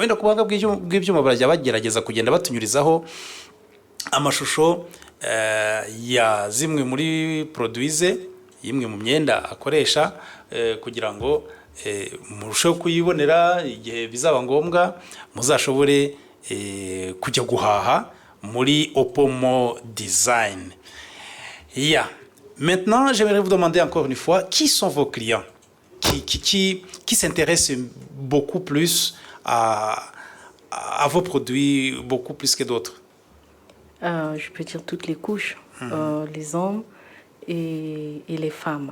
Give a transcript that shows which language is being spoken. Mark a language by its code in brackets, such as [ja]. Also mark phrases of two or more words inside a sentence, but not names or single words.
[rw] Wenda kubanga bw'ibyuma barajya bagerageza kugenda batunyurizaho amashusho ya zimwe muri produits, yimwe mu myenda akoresha, kugira ngo murusheho kuyibonera igihe bizaba ngombwa muzashobore kujya guhaha muri Opomo Design. [fr] Maintenant, j'aimerais vous demander encore une fois, qui sont vos clients qui s'intéressent beaucoup plus à vos produits, beaucoup plus que d'autres? Je peux dire toutes les couches, les hommes et les femmes.